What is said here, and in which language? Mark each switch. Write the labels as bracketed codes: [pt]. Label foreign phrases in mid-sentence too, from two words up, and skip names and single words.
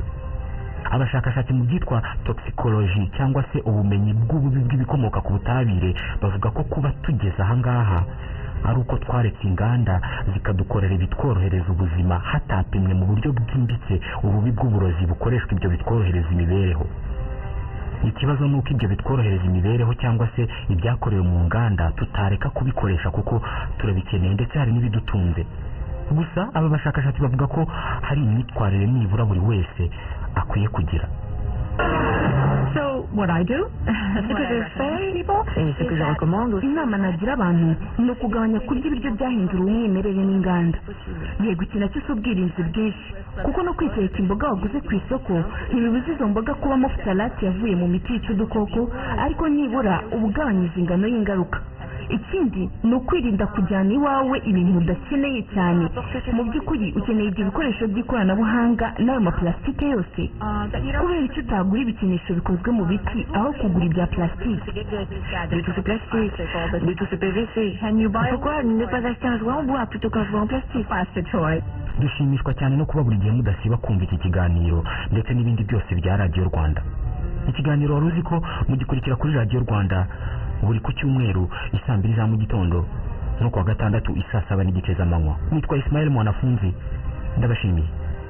[rw] abashakashatsi mu byitwa toxicology cyangwa se ubumenyi bw'ububi bw'ibikomoka ku butabire bavuga ko kuba tugeze ahangaha ari uko twaretse inganda zikadukorera ibitworohereza ubuzima hatapimwe mu buryo bwimbitse ububi bw'uburozi bukoreshwa ibyo bitworohereza imibereho. ikibazo ni uko ibyo bitworohereza imibereho cyangwa se ibyakorewe mu nganda tutareka kubikoresha kuko turabikeneye ndetse hari n'ibidutunze. gusa aba bashakashatsi bavuga ko hari imyitwarire nibura buri wese akwiye kugira. [en] What I do, [fr] ce que je fais et ce que je recommande aussi. [rw] inama nagira abantu ni ukugabanya kurya ibiryo byahindura umwimerere n'inganda. yego iki nacyo si ubwirinzi bwinshi kuko no kwiteka imboga waguze ku isoko ntibibuza izo mboga kubamo futalate yavuye mu miti yica udukoko, ariko nibura uba ugabanyije ingano y'ingaruka. ikindi ni ukwirinda kujyana iwawe ibintu udakeneye cyane. mu by'ukuri ukeneye ibyo bikoresho by'ikoranabuhanga n'ayo maplastike yose. kubera icyo utagura ibikinisho bikozwe mu biti aho kugura ibya plastike? [fr] Pourquoi ne pas acheter un jouet en bois plutôt qu'un jouet en plastique? [rw] dushimishwa cyane no kuba buri gihe mudasiba kumva iki kiganiro ndetse n'ibindi byose bya Radio Rwanda. ikiganiro wari uzi ko mugikurikira kuri Radio Rwanda buri ku cyumweru 2:00 za mu gitondo no kuwa gatandatu 7:30 z'amanywa. nitwa Ismael Mwanafunzi, ndabashimiye.